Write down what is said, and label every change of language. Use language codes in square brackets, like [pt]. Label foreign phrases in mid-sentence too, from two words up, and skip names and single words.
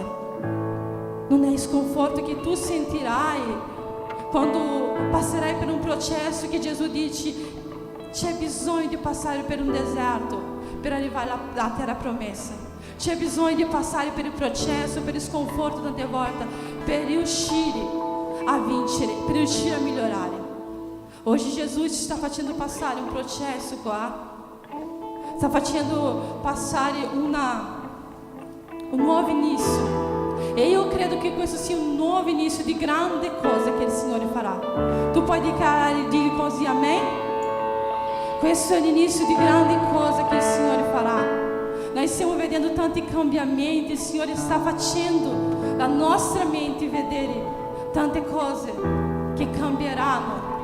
[it] Non è il sconforto che tu sentirai quando passerai per un processo che Gesù dice: c'è bisogno di passare per un deserto per arrivare alla terra promessa. C'è bisogno di passare per il processo, per il sconforto tante volte, per riuscire a vincere, per riuscire a migliorare. [pt] Hoje Jesus está facendo passar um processo qua, está facendo passar um novo início. E eu credo que [it] questo sia un nuovo inizio di grande cosa che il Signore farà. Tu puoi dire così, amém? Questo è l'inizio di grandi cose che il Signore farà. Nós stiamo vedendo tanti cambiamenti, il Signore sta facendo la nostra mente vedere tante cose che cambieranno.